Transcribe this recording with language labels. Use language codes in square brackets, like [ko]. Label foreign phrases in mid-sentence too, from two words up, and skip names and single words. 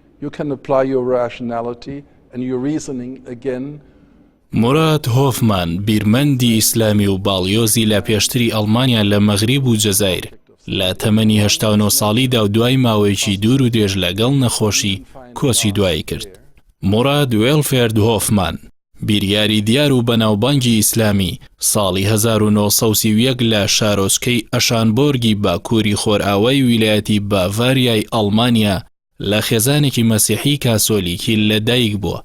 [en] you can apply your rationality and your reasoning again. [ckb] موراد هۆفمان بیرمەندی ئیسلامی و باڵیۆزی لە پێشتری ئەڵمانیا لە مەغریب و جەزایر لە تەمەنی 89 ساڵیدا و دوای ماوەیەکی دوور و درێژ لەگەڵ نەخۆشی کۆچی دوایی کرد. موراد وێلفێرد هۆفمان بیریاری دیار و بەناوبانگی ئیسلامی ساڵی 1931 لە شارۆچکەی ئەشانبۆرگی باکووری خۆرئاوای ویلایەتی باڤاریای ئەڵمانیا لە خێزانێکی مەسیحی کاسۆلیکی لەدایک بووە.